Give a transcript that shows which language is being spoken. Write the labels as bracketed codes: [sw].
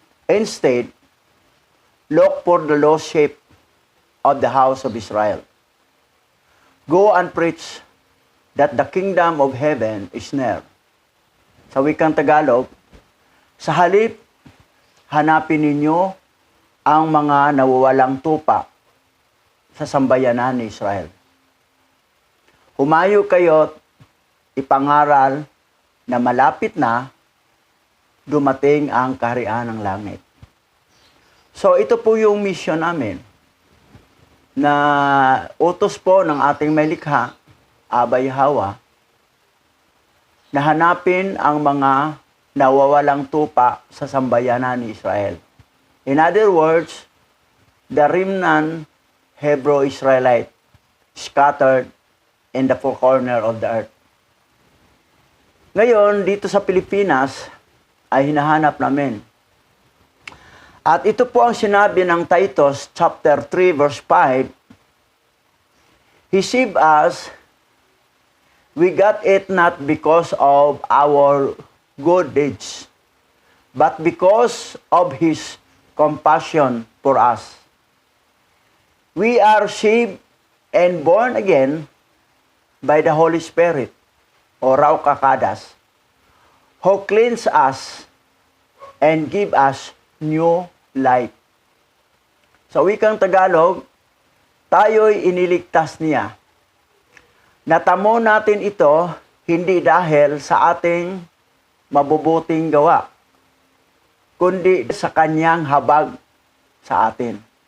[en] Instead, look for the lost sheep of the house of Israel. Go and preach that the kingdom of heaven is near. [tl] Sa wikang Tagalog, sa halip, hanapin ninyo ang mga nawawalang tupa sa sambayanan ni Israel. Humayo kayo't ipangaral na malapit na dumating ang kaharian ng langit. So ito po yung mission namin na utos po ng ating may likha, Abayahawa, na hanapin ang mga nawawalang tupa sa sambayanan ni Israel. [en] In other words, the remnant Hebrew-Israelite scattered in the four corners of the earth. [tl] Ngayon, dito sa Pilipinas, ay hinahanap namin. At ito po ang sinabi ng Titus chapter 3 verse 5. [en] He saved us, we got it not because of our good deeds, but because of His compassion for us. We are saved and born again by the Holy Spirit, o raw kakadas, who cleanse us and give us new life. [tl] Sa wikang Tagalog, tayo'y iniligtas niya. Natamo natin ito hindi dahil sa ating mabubuting gawa, kundi sa kanyang habag sa atin.